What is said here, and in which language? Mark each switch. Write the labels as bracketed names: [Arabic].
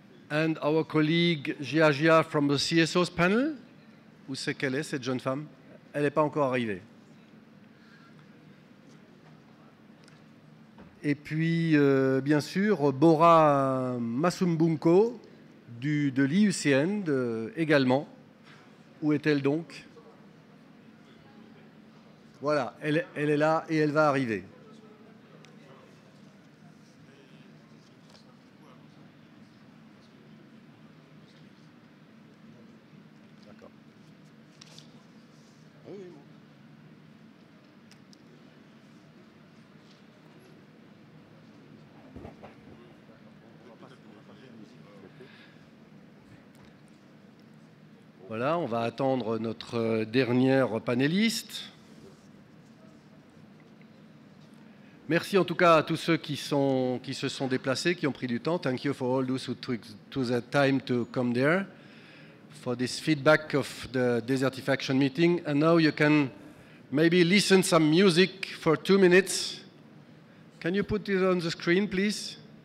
[English] And our colleague Gia from the CSO's panel. [French] Où c'est qu'elle est, cette jeune femme? Elle n'est pas encore arrivée. Et puis, bien sûr, Bora Masumbunko de l'IUCN également. Où est-elle donc? Voilà, elle est là et elle va arriver. D'accord. Oui, oui, bon. Voilà, on va attendre notre dernière panéliste. Merci en tout cas à tous ceux qui se sont déplacés, qui ont pris du temps. [English] Thank you for all those who took the time to come there for this feedback of the Desertifaction meeting. And now you can maybe listen some music for 2 minutes. Can you put it on the screen, please?